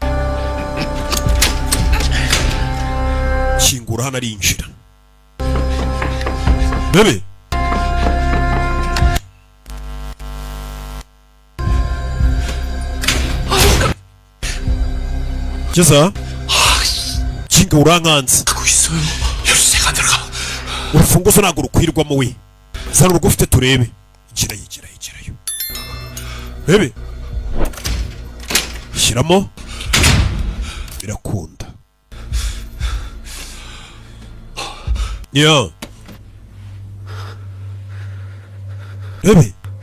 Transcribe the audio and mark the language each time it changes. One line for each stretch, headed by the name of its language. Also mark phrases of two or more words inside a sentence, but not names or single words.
Kinyarwanda: Kingura hano arinjira. Bebe Jeza kinga urankanze.
Korean: 하고 있어요. 열쇠가 들어가.
Kinyarwanda: Urufunguzo ntabwo rukwirwamo we. Zana urugo ufite turebe. Igirayo. Bebe shyiramo. Birakunda. Bebe